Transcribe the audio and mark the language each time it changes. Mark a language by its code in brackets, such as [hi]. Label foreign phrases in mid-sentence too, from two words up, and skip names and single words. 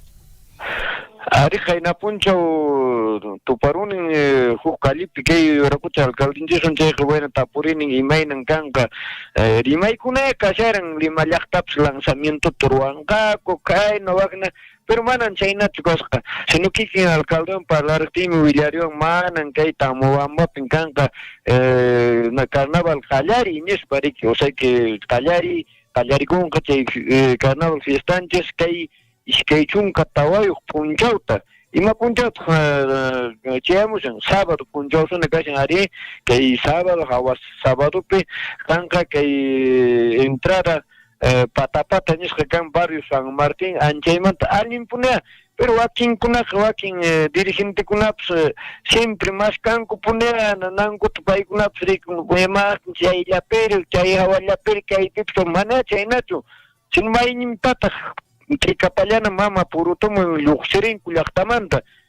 [qu] ari qaynapunchaw tuparunin huk kalipi kay waraqucha alcaldinchisun chayqa bueno tapurinin imaynan kanqa rimaykuna kasharan lima llaqtapas lanzamiento ruwanqaku kayna waqna pero manan chaynachu kasqa sino kikin alcaldewan parlariqtimi willariwan manan kay Tambobambapin kanqa na carnaval qallari nispa riki [es] o sea que [qu] qallarikunqa chay carnaval fiestanchis kay iskay chunka tawayuq punchawta ima punchawta chayamushan sábado punchawsuna kashan ari kay sábado hawas sábadopi kanqa kay entrada patapata nisqa kan barrio San Martín anchaymanta allin punea pero wakinkunaqa dirigentekunapas siempre mas kanku punea nanankuta paykunapas rikun wemaq chayllapiri chay hawallapiri kaypipas mana chaynachu sino maynintataq Ticapayana mama purutumun lluqsirinku llaqtamanta